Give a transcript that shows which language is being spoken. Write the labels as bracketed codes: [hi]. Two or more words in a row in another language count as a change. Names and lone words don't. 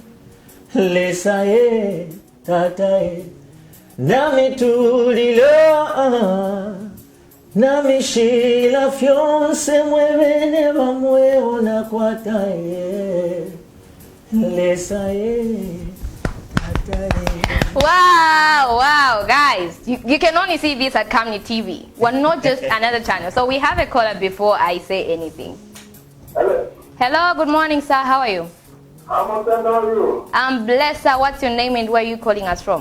[bem] Lesae tatae Namitulila Namishila fyonse mwebene bamweona kwatae Lesae tatae. [en] Wow, wow, guys. You can only see this at Camnet TV. We're not just another channel. So we have a caller before I say anything. Hello. Hello, good morning, sir. How are you? I'm okay, how are you? I'm blessed, sir. What's your name and where are you calling us from?